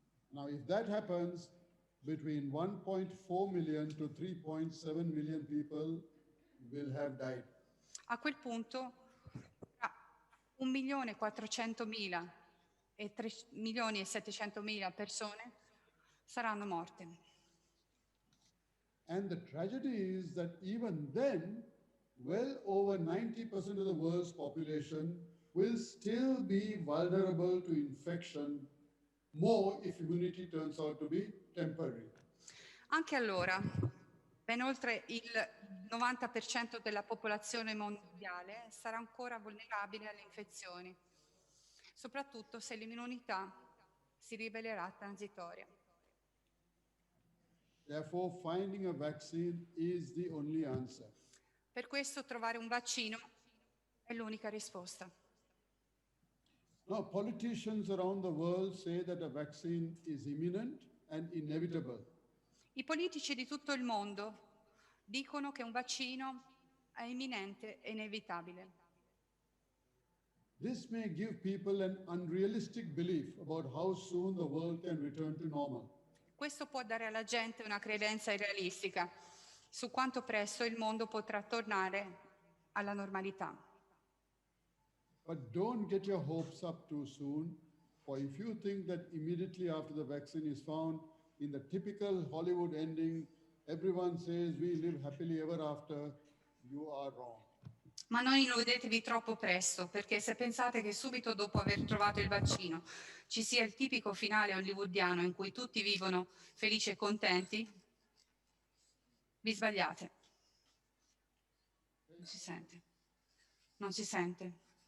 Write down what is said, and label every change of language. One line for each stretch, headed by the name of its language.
English: Now, if that happens, between 1.4 million to 3.7 million people will have died.
Italian: A quel punto, tra 1.400.000 e 3.700.000 persone saranno morte.
English: And the tragedy is that even then, well over 90% of the world's population will still be vulnerable to infection, more if immunity turns out to be temporary.
Italian: Anche allora, ben oltre il 90% della popolazione mondiale sarà ancora vulnerabile alle infezioni, soprattutto se l'immunità si rivelerà transitoria.
English: Therefore, finding a vaccine is the only answer.
Italian: Per questo trovare un vaccino è l'unica risposta.
English: Now, politicians around the world say that a vaccine is imminent and inevitable.
Italian: I politici di tutto il mondo dicono che un vaccino è imminente e inevitabile.
English: This may give people an unrealistic belief about how soon the world can return to normal.
Italian: Questo può dare alla gente una credenza irrealistica su quanto presto il mondo potrà tornare alla normalità.
English: But don't get your hopes up too soon, for if you think that immediately after the vaccine is found, in the typical Hollywood ending, everyone says we live happily ever after, you are wrong.
Italian: Ma non illudetevi troppo presto, perché se pensate che subito dopo aver trovato il vaccino ci sia il tipico finale hollywoodiano in cui tutti vivono felici e contenti, vi sbagliate. Non si sente. Non si sente.